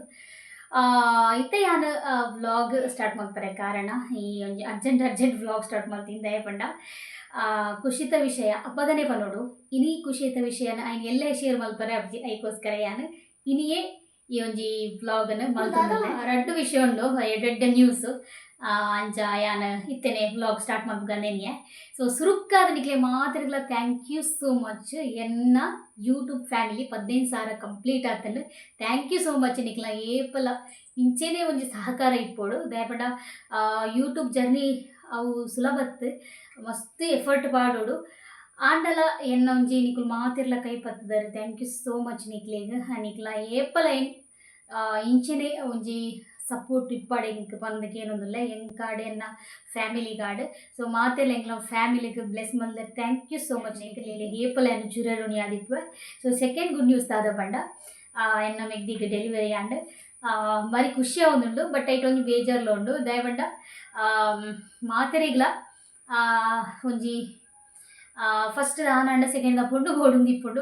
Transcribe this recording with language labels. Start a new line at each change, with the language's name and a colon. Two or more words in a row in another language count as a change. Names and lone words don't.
Tulu: ಇತ್ತೆ ಯಾನು
English: vlog start
Tulu: ಮಾಡ್ತಾರೆ ಕಾರಣ ಈ ಒಂಜಿ ಅರ್ಜೆಂಟ್
English: vlog start
Tulu: ಮಾಡ್ತೀನಿ ದಯಪಂಡ ಖುಷಿತ ವಿಷಯ ಅಪ್ಪಗನೆ ಪನೋಡು ಇನಿ ಖುಷಿತ ವಿಷಯನ ಐನ್ ಎಲ್ಲೇ ಶೇರ್ ಮಲ್ಪರೆ ಅಪ್ಜಿ ಐಕೋಸ್ಕರ ಯಾನು ಇನಿಯೇ ಈ ಒಂಜಿ ವ್ಲಾಗನ್ನು ಮಲ್ತೊಂದುಲ್ಲೆ. 2 ವಿಷಯ ಉಂಡು ಎಡ್ಡೆ ನ್ಯೂಸ್ ಅಂಚ ಯಾನ್ ಇತ್ತೇನೆ
English: vlog start
Tulu: ಮಾಡ್ಬೇಕಂದೇನೆ. ಸೊ ಸುರುಕ್ಕಾದ ನಿಕ್ಲೆ ಮಾತ್ರಗಳ
English: thank you so much.
Tulu: ಎನ್ನ
English: YouTube family
Tulu: 15,000 ಕಂಪ್ಲೀಟ್ ಆತಂಡು.
English: thank you so much
Tulu: ನಿಕ್ಲ ಏಪಲ ಇಂಚೆನೇ ಒಂಜಿ ಸಹಕಾರ ಇಪ್ಪೋಡು ದಯಪಂಡ
English: YouTube journey
Tulu: ಅವು ಸುಲಭತ್ತು ಮಸ್ತ್ ಎಫರ್ಟ್ ಪಾಡೋಡು ಆಂಡಲ ಎನ್ನ ಒಂಜಿ ನಿಕುಲು ಮಾತಿರ್ಲ ಕೈ ಪತ್ತದಾರೆ.
English: thank you so much
Tulu: ನಿಕ್ಲೆಗ್ ನಿಕ್ಲ ಏಪಲ ಇಂಚೆನೆ ಒಂಜಿ ಸಪೋರ್ಟ್ ಇಪ್ಪಾಡೆ ನಿಕ್ ಪಂದಕ್ಕೆ ಏನೊಂದುಲ್ಲ ಎಂಕಾಡೆ ಎನ್ನ
English: family god.
Tulu: ಸೊ ಮಾತೆಲ್ಲ ಎಂಗ್ಲ ಫ್ಯಾಮಿಲಿಗೆ ಬ್ಲೆಸ್ ಮಲ್ದ
English: thank you so much
Tulu: ನಿಕ್ಲೆ ಏಪಲ ಎನ್ನ ಚುರರುಣಿ ಆದಿಪ್ಪ. ಸೊ
English: second good news
Tulu: ತಾದ ಪಂಡ ಎನ್ನ ಮೆಗ್ದಿಗೆ ಡೆಲಿವರಿ ಆಂಡ್ ಬಾರಿ ಖುಷಿ ಆವೊಂದುಂಡು. ಬಟ್ ಐಟ್ ಒಂಜಿ ಬೇಜಾರ್ಲ ಉಂಡು ದಯಪಂಡ ಮಾತೆರೆಗ್ಲ ಒಂಜಿ ಫಸ್ಟ್ ಆನಾಂಡ ಸೆಕೆಂಡ್ ಪೊಂಡು ಬೋಡುಂದು ಇಪ್ಪುಂಡು.